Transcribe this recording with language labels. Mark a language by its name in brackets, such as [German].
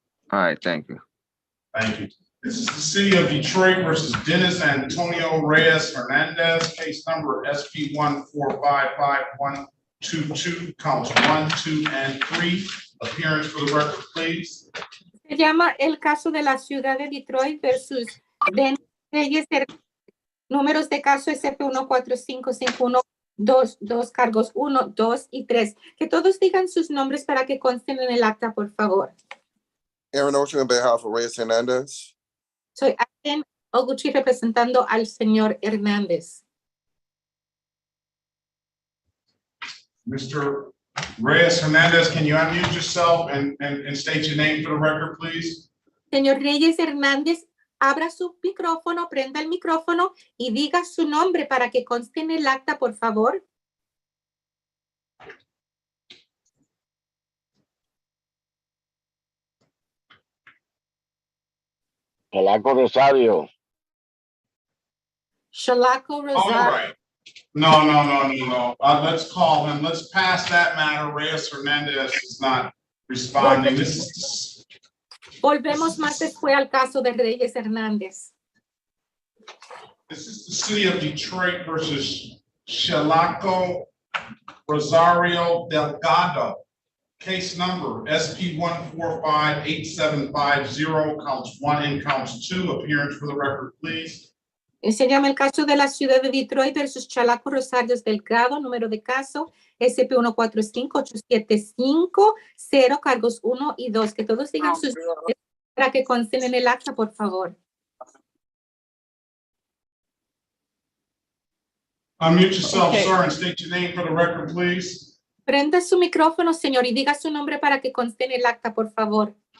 [English] All right, thank you. Thank you. This is the City of Detroit versus Dennis Antonio Reyes Hernandez, case number SP 1455122, counts 1, 2, and 3. Appearance for the record, please. [Spanish] Se llama el caso de la ciudad de Detroit versus Dennis Reyes. Números de caso SP 14551. Dos cargos 1, 2 y 3. Que todos digan sus nombres para que consten en el acta, por favor. [English] Aaron Ocean on behalf of Reyes Hernandez. [Spanish] Soy Aaron Oguchi representando al señor Hernández. [English] Mr. Reyes Hernandez, can you unmute yourself and state your name for the record, please? [Spanish] Señor Reyes Hernández, abra su micrófono, prenda el micrófono y diga su nombre para que conste en el acta, por favor. Shalaco Rosario. Shalaco Rosario. [English] All right. No. Let's call him. Let's pass that matter. Reyes Hernandez is not responding. [Spanish] Volvemos más después al caso de Reyes Hernández. [English] This is the City of Detroit versus Shalaco Rosario Delgado. Case number SP 1458750, counts 1 and counts 2. Appearance for the record, please. [Spanish] Enséñame el caso de la ciudad de Detroit versus Chalaco Rosarios Delgado, número de caso SP145875, cargos 1 y 2. Que todos digan sus nombres para que consten en el acta, por favor. [English] Unmute yourself, Okay. sir, and state your name for the record, please. [Spanish] Prenda su micrófono, señor, y diga su nombre para que conste en el acta, por favor.